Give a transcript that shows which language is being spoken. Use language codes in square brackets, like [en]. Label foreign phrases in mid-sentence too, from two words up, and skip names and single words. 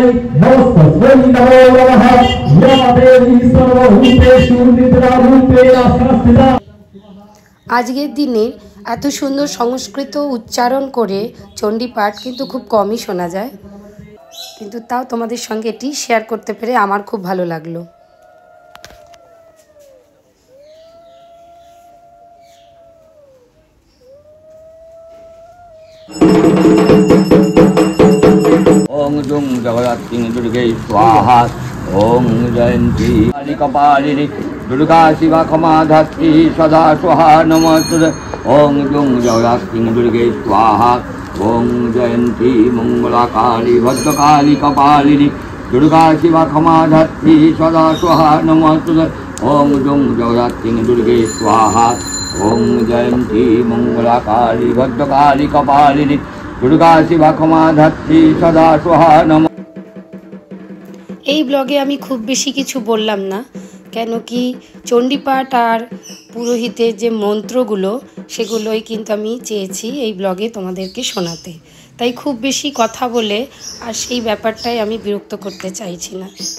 [sa] नमस्तस्मै नमो नमः या देवी सर्वभूतेषु निद्रारूपेण संस्थिता। [bn] আজকের দিনে এত সুন্দর সংস্কৃত উচ্চারণ করে চণ্ডীপাঠ কিন্তু খুব কমই শোনা যায়, কিন্তু তাও তোমাদের সঙ্গে এটি শেয়ার করতে পেরে আমার খুব ভালো লাগলো। [sa] ओम जुं जगदात्री दुर्गे स्वाहा। ओम जयंती कपालिनी दुर्गा शिवा क्षमा धात्री सदा स्वाहा नमस्ते। ओम जुं जगदात्री दुर्गे स्वाहा। ओम जयंती मंगला काली भद्रकाली कपालिनी दुर्गा शिवा क्षमा धात्री सदा स्वाहा नमस्ते। ओम जुं जगदात्री दुर्गे स्वाहा। ओम जयंती मंगला काली भद्रकाली कपालिनी দুর্গা শিবা ক্ষমা ধাত্রী সদা সোহা নম। [bn] এই ব্লগে আমি খুব বেশি কিছু বললাম না, কেন কি চণ্ডীপাঠ আর পুরোহিতের যে মন্ত্রগুলো সেগুলোই কিন্তু আমি চেয়েছি এই ব্লগে তোমাদেরকে শোনাতে। তাই খুব বেশি কথা বলে আর সেই ব্যাপারটাই আমি বিরক্ত করতে চাইছি না।